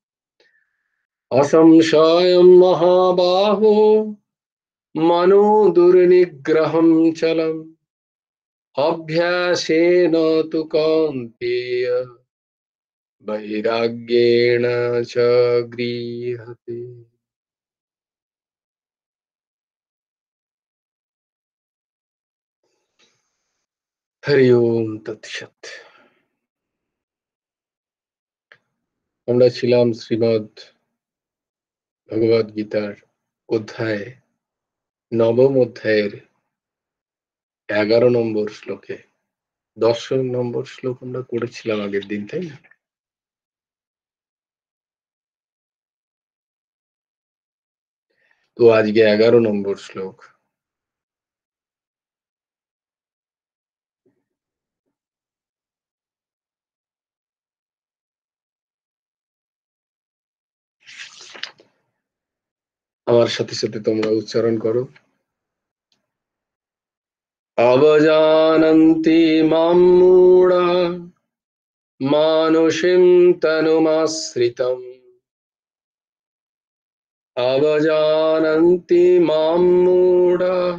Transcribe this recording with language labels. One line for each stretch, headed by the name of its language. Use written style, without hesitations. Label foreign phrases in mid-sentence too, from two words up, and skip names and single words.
Sanskrit: असंशयं महाबाहो मनो दुर्निग्रहं चलम् अभ्यासेन तु कौन्तेय वैराग्येण च गृह्यते। হরি ওম তৎসৎ।
Bangla: আমরা ছিলাম শ্রীমদ ভগবদ গীতার অধ্যায় নবম অধ্যায়ের 11 নম্বর শ্লোকে। 10 নম্বর শ্লোক আমরা করেছিলাম আগের দিন, তাই না? তো আজকে 11 নম্বর শ্লোক। আমার সাথে সাথে তোমরা উচ্চারণ করো।
Sanskrit: অবজানন্তি মাম মূঢ়া মানুষীম তনুমাশ্রিতম অবজানন্তি মাম মূঢ়া